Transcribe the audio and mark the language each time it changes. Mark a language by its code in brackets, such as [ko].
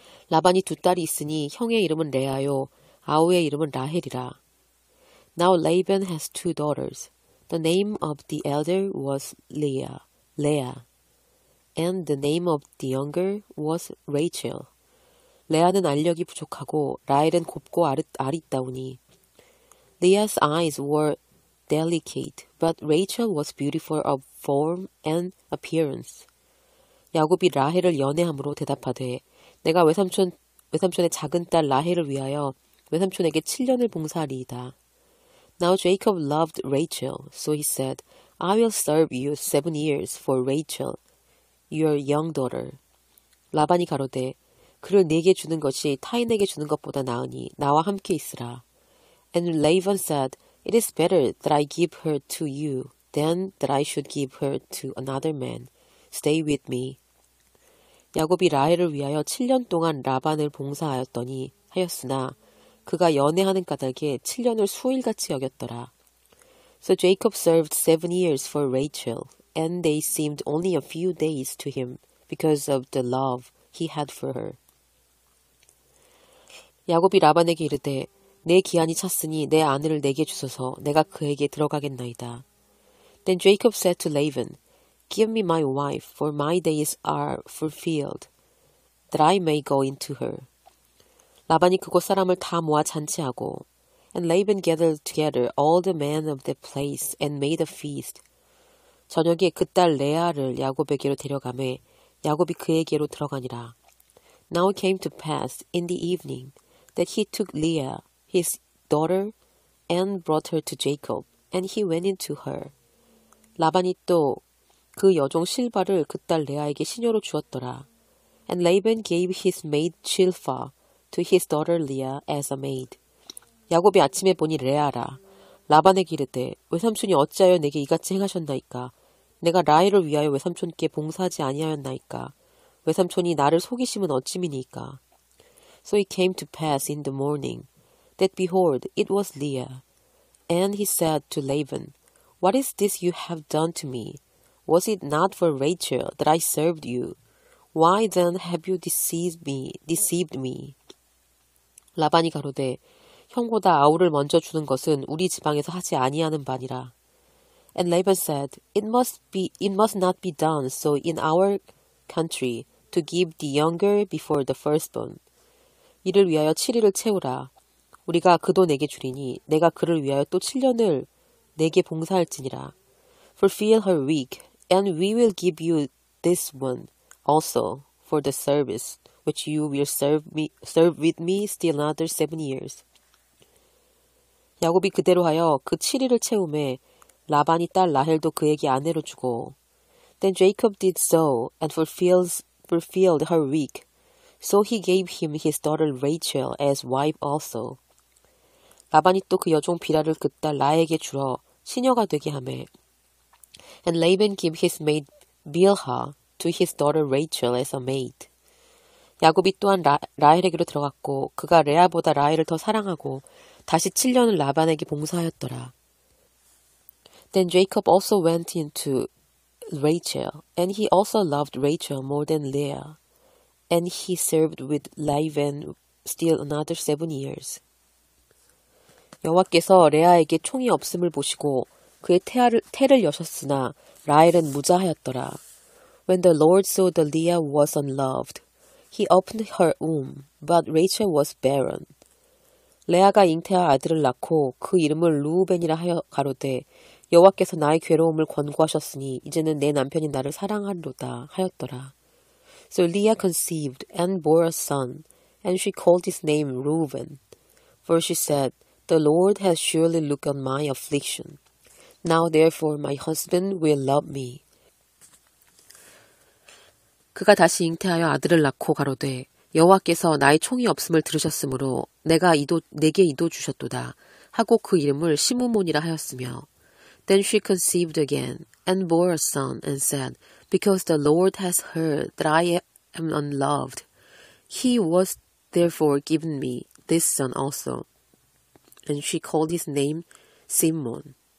[ko] 라반이 두 딸이 있으니 형의 이름은 레아요, 아우의 이름은 라헬이라. [en] Now Laban has two daughters. The name of the elder was Leah, and the name of the younger was Rachel. [ko] 레아는 알력이 부족하고 라헬은 곱고 아리따우니. [en] Leah's eyes were delicate, but Rachel was beautiful of form and appearance. [ko] 야곱이 라헬을 연애함으로 대답하되 내가 외삼촌의 작은 딸 라헬을 위하여 외삼촌에게 7년을 봉사하리이다. [en] Now Jacob loved Rachel, so he said, I will serve you 7 years for Rachel, your young daughter. [ko] 라반이 가로되 그를 내게 주는 것이 타인에게 주는 것보다 나으니 나와 함께 있으라. [en] And Laban said, It is better that I give her to you than that I should give her to another man. Stay with me. [ko] 야곱이 라헬을 위하여 7년 동안 라반을 하였으나 그가 연애하는 까닭에 7년을 수일같이 여겼더라. [en] So Jacob served 7 years for Rachel, and they seemed only a few days to him because of the love he had for her. [ko] 야곱이 라반에게 이르되 내 기한이 찼으니 내 아내를 내게 주소서 내가 그에게 들어가겠나이다. [en] Then Jacob said to Laban, Give me my wife, for my days are fulfilled, that I may go into her. [ko] 라반이 그곳 사람을 다 모아 잔치하고, [en] and Laban gathered together all the men of the place and made a feast. [ko] 저녁에 그 딸 레아를 야곱에게로 데려가매 야곱이 그에게로 들어가니라. [en] Now it came to pass in the evening that he took Leah, his daughter, and brought her to Jacob, and he went into her. [ko] 라반이 또 그 여종 실바를 그 딸 레아에게 시녀로 주었더라. [en] And Laban gave his maid Shilpa to his daughter Leah as a maid. [ko] 야곱이 아침에 보니 레아라. 라반에게 이르되 외삼촌이 어찌하여 내게 이같이 행하셨나이까? 내가 라헬을 위하여 외삼촌께 봉사하지 아니하였나이까? 외삼촌이 나를 속이심은 어찌미니이까? [en] So it came to pass in the morning that behold, it was Leah. And he said to Laban, What is this you have done to me? Was it not for Rachel that I served you? Why then have you deceived me? [ko] 라반이 가로되 형보다 아우를 먼저 주는 것은 우리 지방에서 하지 아니하는 바니라. [en] And Laban said, It must not be done so in our country to give the younger before the firstborn. [ko] 이를 위하여 7일을 채우라. 우리가 그도 내게 주리니 내가 그를 위하여 또 7년을 내게 봉사할지니라. [en] Fulfill her week, and we will give you this one also for the service which you will serve with me still another 7 years. [ko] 야곱이 그대로 하여 그 7일을 채우매 라반이 딸 라헬도 그에게 아내로 주고. [en] Then Jacob did so and fulfilled her week. So he gave him his daughter Rachel as wife also. [ko] 라반이 또 그 여종 비라를 그 딸 라에게 주러 시녀가 되게 하매. [en] And Laban gave his maid Bilhah to his daughter Rachel as a maid. [ko] 야곱이 또한 라헬에게로 들어갔고 그가 레아보다 라헬을 더 사랑하고 다시 7년을 라반에게 봉사하였더라. [en] Then Jacob also went into Rachel, and he also loved Rachel more than Leah, and he served with Laban still another 7 years. [ko] 여호와께서 레아에게 총이 없음을 보시고 그의 태를 여셨으나 라헬은 무자하였더라. [en] When the Lord saw that Leah was unloved, he opened her womb, but Rachel was barren. [ko] 레아가 잉태하 아들을 낳고 그 이름을 루우벤이라 하여 가로되 여호와께서 나의 괴로움을 권고하셨으니 이제는 내 남편이 나를 사랑하리로다 하였더라. [en] So Leah conceived and bore a son, and she called his name Reuben. For she said, The Lord has surely looked on my affliction. Now therefore my husband will love me. [ko] 그가 다시 잉태하여 아들을 낳고 가로되 여호와께서 나의 총이 없음을 들으셨으므로 내게 이도 주셨도다 하고 그 이름을 시므몬이라 하였으며. [en] Then she conceived again and bore a son and said, because the Lord has heard that I am unloved. He was therefore given me this son also. And she called his name Simon.